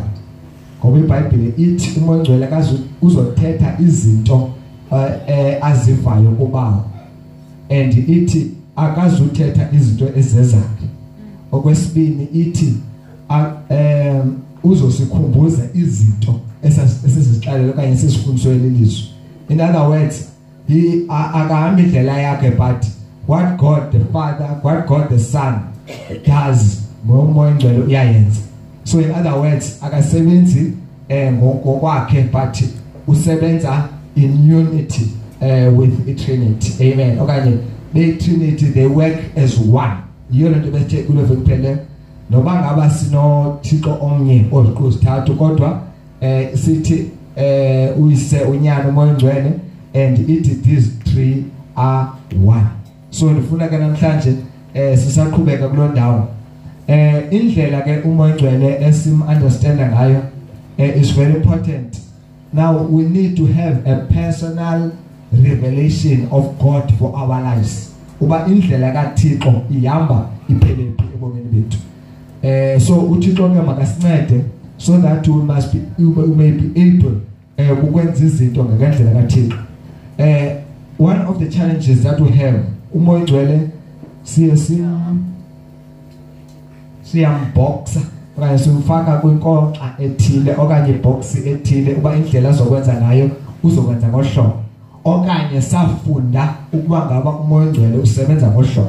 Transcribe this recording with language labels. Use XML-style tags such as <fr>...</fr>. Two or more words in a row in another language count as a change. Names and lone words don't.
<xh>Ngoba iBhayibhile ithi umoya oyingcwele kazi uzothetha izinto azivayo kubawo, and ithi akazuthetha izinto ezezakhe. Okwesibini ithi uzosikhumbuza izinto esizixalela okanye sisifundiswe lelizwe.</xh> <en>In other words, he</en> <xh>akahambi indlela yakhe,</xh> <en>but what God the Father, what God the Son does,</en> <xh>ngomoya ngcwele uyayenza.</xh> <en>So in other words,</en> <xh>akasebenzi ngokwakhe,</xh> <en>but usebenza in unity with the Trinity. Amen. Okanye the Trinity, they work as one.</en> <xh>Yiyo lento bethe kulove kuphela noma ngaba sino Thixo omnye oziqhuthathu kodwa sithi uyise unyana umoya ngcwele,</xh> <en>and it these three are one.</en> <xh>So ndifuna ke namhlanje sisaqhubeka kuloo ndawo indlela ke umoya ngcwele esim understand ngayo</xh> <en>is very important. Now we need to have a personal revelation of God for our lives.</en> <xh>Uba indlela kaThixo ihamba iphelephi ebomini bethu. So uThixo ke makasincede</xh> <en>so that we may be able</en> <xh>ukwenza izinto ngendlela kaThixo.</xh> <en>One of the challenges that we have,</en> <xh>umoya ngcwele siyamboxa okanye simfaka kwinkonxa ethile okanye box ethile uba indlela azokwenza ngayo uzokwenza ngohlobo, okanye safunda ukuba ngaba umoya ngcwele usebenza ngohlobo.</xh>